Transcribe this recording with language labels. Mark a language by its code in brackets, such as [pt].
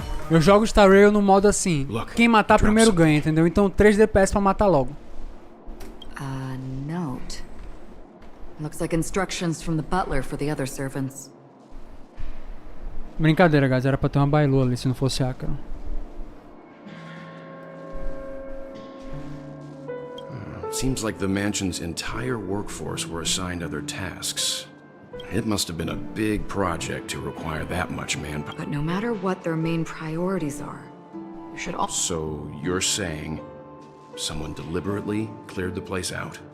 [pt] Eu jogo Star Rail no modo assim, quem matar primeiro ganha, entendeu? Então 3 DPS pra matar logo. [en] Note. Looks like instructions from the butler for the other servants. [pt] Brincadeira, guys, era pra ter uma bailua ali se não fosse Acheron. [en] Seems like the mansion's entire workforce were assigned other tasks. It must have been a big project to require that much manpower. But no matter what their main priorities are, you should also... So you're saying someone deliberately cleared the place out?